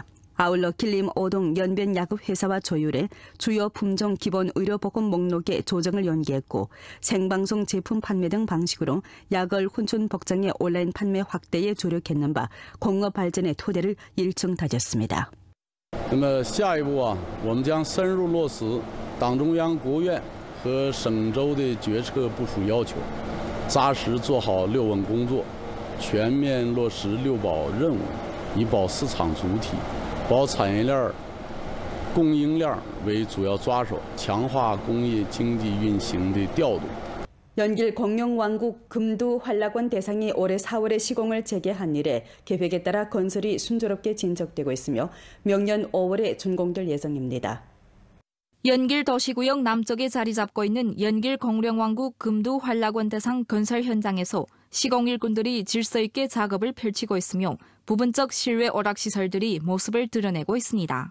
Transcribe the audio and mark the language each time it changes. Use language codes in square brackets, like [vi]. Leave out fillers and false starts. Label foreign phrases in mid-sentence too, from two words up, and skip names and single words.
[ko] 아울러 길림 오동 연변 약업 회사와 조율해 주요 품종 기본 의료보험 목록에 조정을 연기했고 생방송 제품 판매 등 방식으로 약을 훈춘 복장의 온라인 판매 확대에 조력했는 바 공업 발전의 토대를 일층 다졌습니다. [zh] 那么下一步我们将深入落实党中央、国务院和省州的决策部署要求，扎实做好6稳工作，全面落实6保任务，以保市场主体、保产业链、供应链为主要抓手，强化工业经济运行的调度。 [ko] 연길 공룡왕국 금두 환락원 대상이 올해 4월에 시공을 재개한 이래 계획에 따라 건설이 순조롭게 진척되고 있으며 명년 5월에 준공될 예정입니다. 연길 도시구역 남쪽에 자리 잡고 있는 연길 공룡왕국 금두 환락원 대상 건설 현장에서 시공 일꾼들이 질서 있게 작업을 펼치고 있으며 부분적 실외 오락시설들이 모습을 드러내고 있습니다.